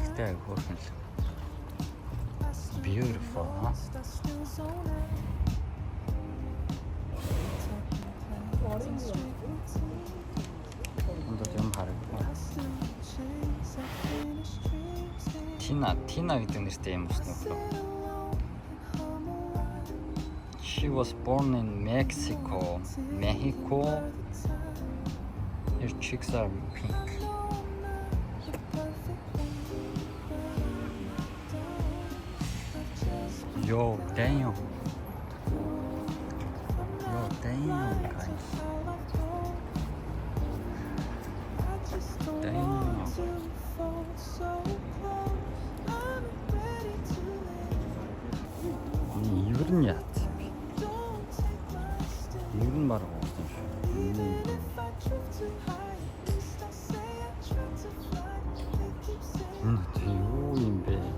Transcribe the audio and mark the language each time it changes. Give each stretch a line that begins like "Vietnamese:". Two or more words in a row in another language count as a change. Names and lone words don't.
Mongolian: Гэхдээ хөөрхөн л.
English: Beautiful, huh?
Mongolian: Ондод юм харагдав. Тина гэдэг нэртэй юм байна уу?
English: She was born in Mexico. Her cheeks are pink. Yo, damn. Guys. Damn.
Mongolian: Юу нь яат? Юу нь баг болсон шүү. Юу юм бэ?